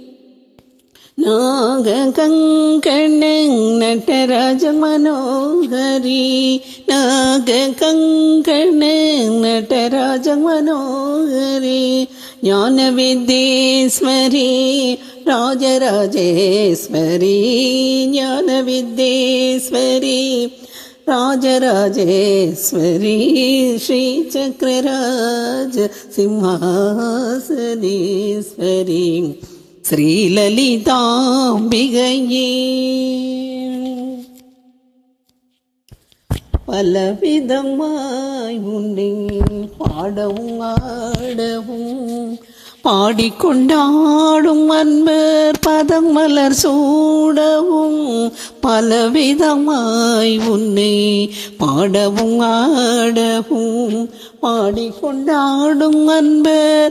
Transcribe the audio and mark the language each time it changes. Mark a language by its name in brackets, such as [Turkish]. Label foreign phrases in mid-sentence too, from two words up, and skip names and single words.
[Sanskrit] नागकङ्कण नटराज मनोहरी नागकङ्कण नटराज मनोहरी ज्ञानविद्येश्वरी राजराजेश्वरी ज्ञानविद्येश्वरी राजराजेश्वरी श्रीचक्रराज सिंहासनेश्वरी श्रीललिताम्बिकये [Tamil] பலவிதமாய் உன்னை பாடவும் ஆடவும் பாடிக்கொண்டாடும் அன்பர் பதம் மலர் சூடவும் பலவிதமாய் உன்னை பாடவும் ஆடவும் பாடிக்கொண்டாடும் அன்பர்